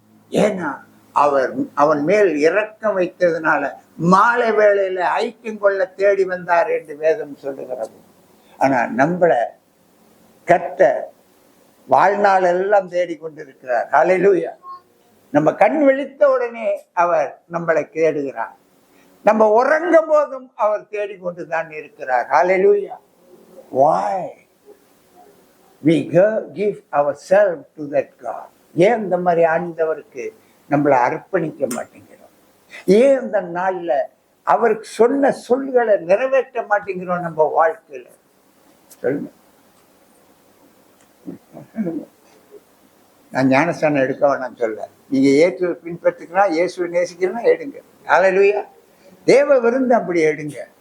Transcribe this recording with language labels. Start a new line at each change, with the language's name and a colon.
Tamil: ஏன்னா அவன் மேல் இரக்கம் வைத்ததுனால மாலை வேளையில ஐக்கியம் கொள்ள தேடி வந்தார் என்று வேதம் சொல்லுகிறது. ஆனா நம்மள கர்த்தர் வாழ்நாள் எல்லாம் தேடிக்கொண்டிருக்கிறார். ஹல்லேலூயா. நம்ம கண் விழித்த உடனே அவர் நம்மளை தேடுகிறார். நம்ம உறங்கும் போதும் அவர் தேடிக்கொண்டுதான் இருக்கிறார். ஹல்லேலூயா.
English: Why we give ourselves to that God?
Tamil: ஏன் இந்த மாதிரி ஆண்டவருக்கு நம்மளை அர்ப்பணிக்க மாட்டேங்கிறோம்? ஏன் இந்த நாள்ல அவருக்கு சொன்ன சொல்களை நிறைவேற்ற மாட்டேங்கிறோம் நம்ம வாழ்க்கையில? சொல்லுங்க. நான் ஞானஸ்தானம் எடுக்க வேணாம் சொல்ல, நீங்க இயேசுவை பின்பற்றுக்கலாம், இயேசுவை நேசிக்கலாம், எடுங்க. ஹல்லேலூயா. தேவ விருந்து அப்படி எடுங்க.